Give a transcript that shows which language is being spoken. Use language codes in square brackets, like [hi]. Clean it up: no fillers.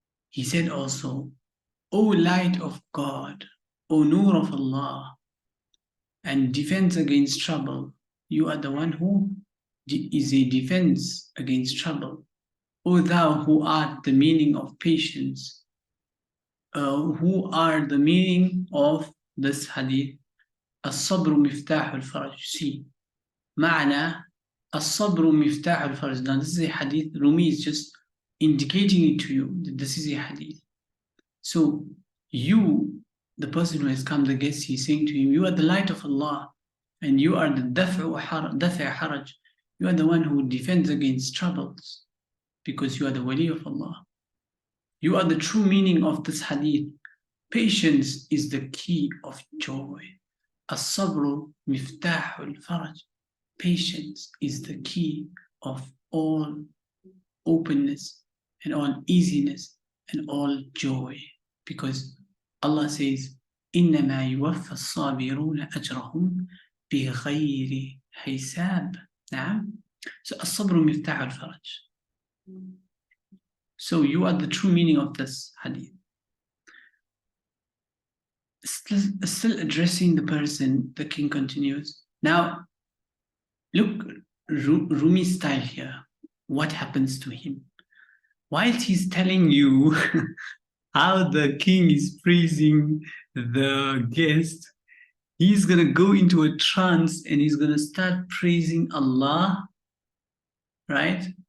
[en] He said also, O light of God, O Nur of Allah, and defense against trouble, you are the one who is a defense against trouble. O thou who art the meaning of patience, who are the meaning of this hadith, [ar] الصبر مفتاح الفرج. [en] See, [ar] معنى الصبر مفتاح الفرج. [en] Now this is a hadith. Rumi is just indicating it to you that this is a hadith. So you, the person who has come, the guest, he's saying to him, you are the light of Allah, and you are the dafa haraj. You are the one who defends against troubles, because you are the wali of Allah. You are the true meaning of this hadith. Patience is the key of joy. [ar] As-sabru miftahul faraj. [en] Patience is the key of all openness and all easiness and all joy. Because Allah says, [ar] إِنَّمَا يُوَفَّى الصَّابِرُونَ أَجْرَهُمْ بِغَيْرِ حِسَابٍ. نعم. So الصبر مفتاح الفرج. [en] So you are the true meaning of this hadith. Still addressing the person, the king continues. Now, look, Rumi's style here. What happens to him? Whilst he's telling you how the king is praising the guest, he's going to go into a trance and he's going to start praising Allah, right?